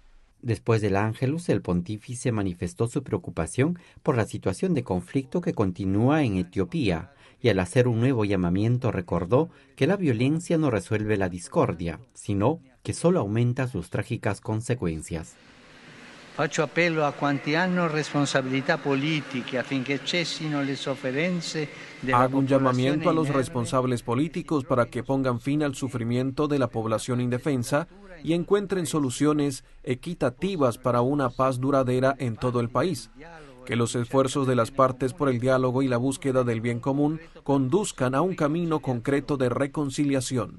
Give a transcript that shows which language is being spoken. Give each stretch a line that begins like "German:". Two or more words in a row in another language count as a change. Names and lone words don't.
Spanish: Después del Ángelus, el pontífice manifestó su preocupación por la situación de conflicto que continúa en Etiopía, y al hacer un nuevo llamamiento recordó que la violencia no resuelve la discordia, sino que solo aumenta sus trágicas consecuencias.
Italian: Faccio appello a quanti hanno responsabilità politiche affinché cessino le sofferenze della
Spanish: Hago un llamamiento a los
Italian: inerme.
Spanish: responsables políticos para que pongan fin al sufrimiento de la población indefensa y encuentren soluciones equitativas para una paz duradera en todo el país. Que los esfuerzos de las partes por el diálogo y la búsqueda del bien común conduzcan a un camino concreto de reconciliación.